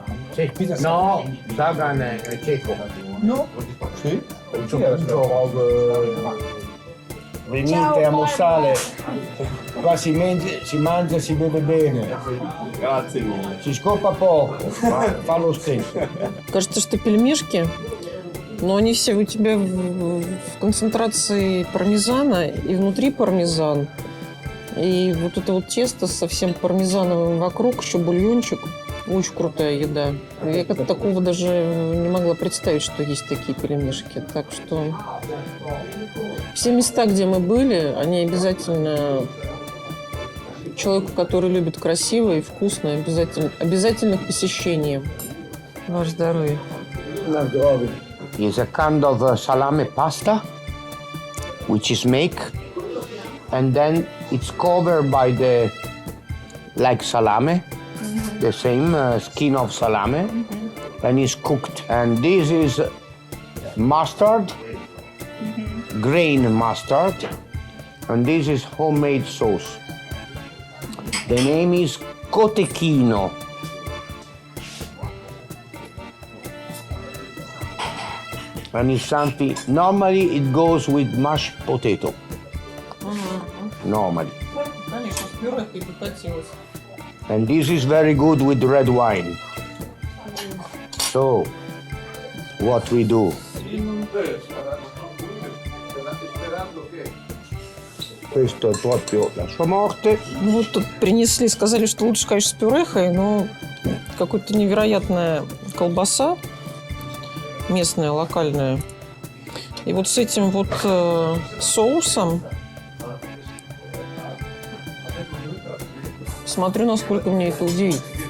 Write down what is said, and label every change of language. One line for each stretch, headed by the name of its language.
Italian: Sì. No, Dagan è ceco. No? Sì? Un punto venite a Mossale, qua si mangia e si beve bene, Grazie mille. si scopa poco, ma fa lo stesso.
Russian: Кажется, что пельмешки, но они все у тебя в концентрации пармезана и внутри пармезан. И вот это вот тесто со всем пармезановым вокруг, еще бульончик. Очень крутая еда. Я как-то такого даже не могла представить, что есть такие пельмешки. Так что все места, где мы были, они обязательно человеку, который любит красиво и вкусно, обязательно к посещению. Ваше здоровье.
English: It's a kind of salame pasta, which is made, and then it's covered by the, like salame, the same skin of salame, and it's cooked. And this is mustard, grain mustard, and this is homemade sauce. The name is cotechino. And it's something, normally it goes with mashed potato. Normally.
Russian: Конечно, с пюрехой покатилось.
English: And this is very good with red wine. So, what we do?
Italian: Questo è proprio la sua morte.
Russian: Ну вот тут принесли, сказали, что лучше, конечно, с пюрехой, но какая-то невероятная колбаса местная, локальная. И вот с этим вот соусом смотрю, насколько мне это удивит.